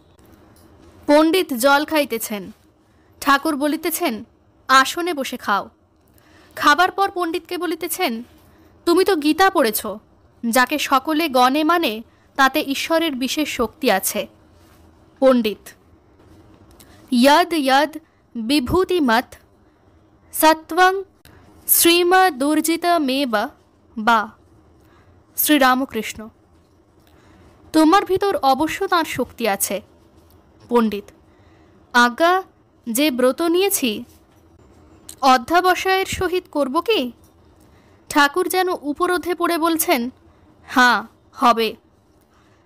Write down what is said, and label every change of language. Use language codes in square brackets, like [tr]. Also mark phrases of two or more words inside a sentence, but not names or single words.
[bn] পণ্ডিত জল খাইতেছেন। ঠাকুর বলিতেছেন, আসনে বসে খাও। খাবার পর পণ্ডিতকে বলিতেছেন, তুমি তো গীতা পড়েছ, যাকে সকলে গণে মানে তাতে ঈশ্বরের বিশেষ শক্তি আছে। পণ্ডিত, [sa] यद यद विभूतिमत सत्वं श्रीमदुर्जितमेव বা। [bn] শ্রীরামকৃষ্ণ, তোমার ভিতর অবশ্য তাঁর শক্তি আছে। পণ্ডিত, আজ্ঞা, যে ব্রত নিয়েছি অধ্যাবসায়ের সহিত করব কি? ঠাকুর যেন উপরোধে পড়ে বলছেন, হ্যাঁ হবে।